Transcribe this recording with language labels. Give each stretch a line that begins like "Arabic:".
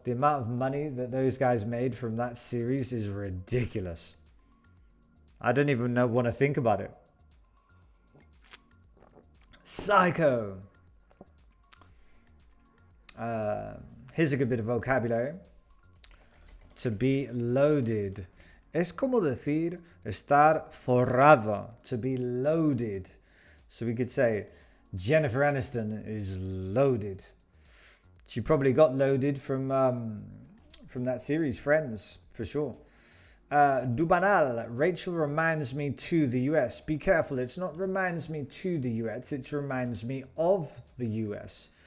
English: The amount of money that those guys made from that series is ridiculous. I don't even want to think about it. Psycho. Here's a good bit of vocabulary. To be loaded.
Spanish: Es como decir estar forrado.
English: To be loaded. So we could say Jennifer Aniston is loaded. She probably got loaded from that series, Friends, for sure. Du banal. Rachel reminds me to the US. Be careful, it's not reminds me to the US, it reminds me of the US.